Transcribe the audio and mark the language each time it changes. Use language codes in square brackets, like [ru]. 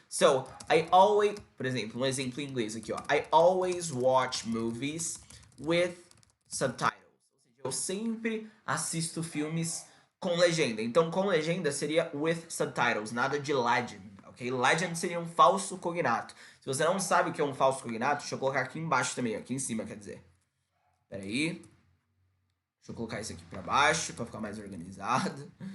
[pt] So, por exemplo, um exemplo em inglês aqui, ó. [en] I always watch movies with subtitles. [pt] Ou seja, eu sempre assisto filmes com legenda. Então, com legenda seria [en] with subtitles, [pt] nada de legend, ok? Legend seria um falso cognato. Se você não sabe o que é um falso cognato, deixa eu colocar aqui embaixo também, aqui em cima, quer dizer. Peraí. Deixa eu colocar isso aqui para baixo para ficar mais organizado.